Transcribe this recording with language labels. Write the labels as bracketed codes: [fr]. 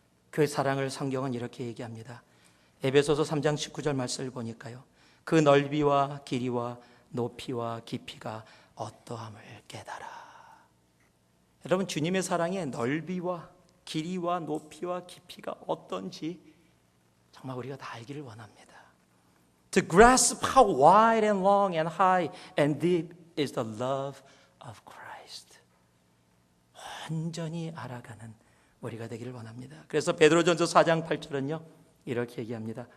[ko] 그 사랑을 성경은 이렇게 얘기합니다. 에베소서 3장 19절 말씀을 보니까요, 그 넓이와 길이와 높이와 깊이가 어떠함을 깨달아. 여러분, 주님의 사랑의 넓이와 길이와 높이와 깊이가 어떤지 정말 우리가 다 알기를 원합니다. [en] To grasp how wide and long and high and deep is the love of Christ. [ko] 온전히 알아가는 우리가 되기를 원합니다. 그래서 베드로전서 4장 8절은요 이렇게 얘기합니다.